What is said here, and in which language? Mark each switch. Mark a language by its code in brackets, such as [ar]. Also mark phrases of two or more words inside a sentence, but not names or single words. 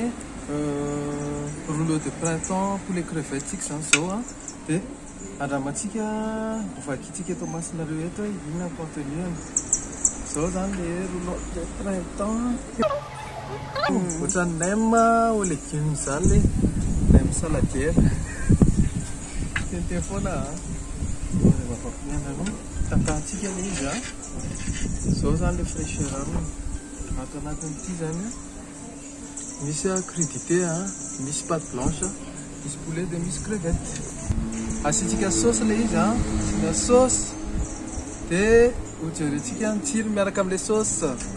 [fr] rouleau de printemps pour les crevettes [mg] tsika zany zao dia andramantsika vakitsika eto masinareo eto inona contenu zao zany [fr] le rouleau de printemps [mg] ohatran'ny [fr] nem aux légumes [mg] zany [fr] le nem saladière [mg] tenteny foana vavakomena tapahantsika le izy zao zany [fr] le fraîcheur [mg] aminy ato anatin'ity zany misy crudité misy [fr] pâte blanche [mg] misy poulet de misy crevette asitsika sauce le izy asina sauce dia hojerentsika ny tsiro miaraka amin'ilay sauce.